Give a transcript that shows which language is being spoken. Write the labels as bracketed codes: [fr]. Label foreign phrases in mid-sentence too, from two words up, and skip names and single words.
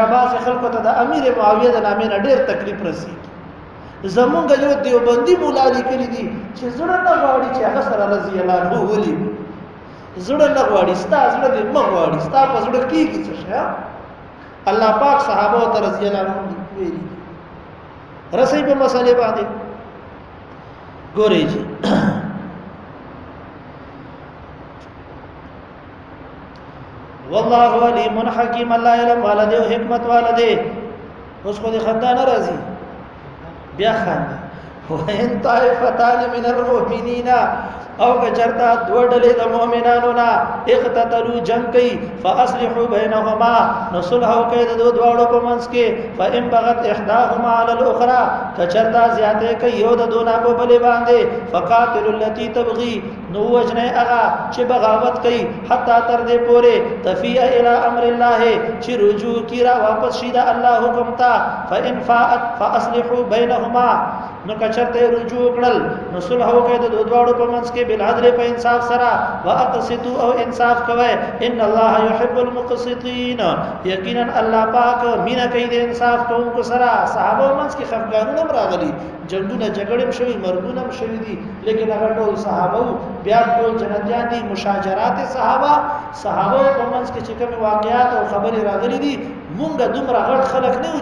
[ps] بعض خلکو ته د امیر معاویه د نامې نه ډېر تکلیف رسیږي زمونږ یو دیوبندی مولا لیکلی دي چې زړه نه غواړي چې هغه سره [ar] رضی الله عنه [ps] ولي زړه نه غواړي ستا زړه دې مخ غواړي ستا په زړه کېږي څه شي الله پاک صحابه ته [ar] رضی الله عنهم [ps] ویلي رسې په مسلې باندې ګورې جی [ar] والله علیم حکیم [ps] الله علم والده او حکمت والده اوس خو دې خندا نه راځي بیا خندا [ar] وان طائفتان من المؤمنین [ps] او کچرتا دو ډلې د مؤمنانو نه اقتتلوا جنگ کوي [ar] فاصلحوا بينهما [ps] نصلح کوي د دوه دواړو په منځ کې [ar] فإن بغت احداهما على الاخرى [ps] کچرتا زیاته کوي یو د دوه په بلې باندې [ar] فقاتلوا التي [ps] تبغي نو وجنه هغه چې بغاوت کوي حتی تر دې پوره تفیء [ar] الى امر الله [ps] چې رجوع کیرا واپس شي د الله حکم ته [ar] فإن فاءت فاصلحوا بينهما [ps] نو کچرته رجوع کړل نو صلح کوي د دوه دواړو په منځ کې بالعدل په انصاف سره واقسطوا او انصاف کوي [ar] ان الله يحب المقسطين [ps] یقینا الله پاک مینا کوي د انصاف کوونکو سره صحابه منځ کې خفګانونه راغلي جنگونه جګړې شوي مرګونه شوي دي لیکن هغه ټول صحابه بیا ټول جنتیان دي مشاجرات صحابه په منځ کې چې کوم واقعات او خبرې راغلي دي مونږه دومره غټ خلک نه و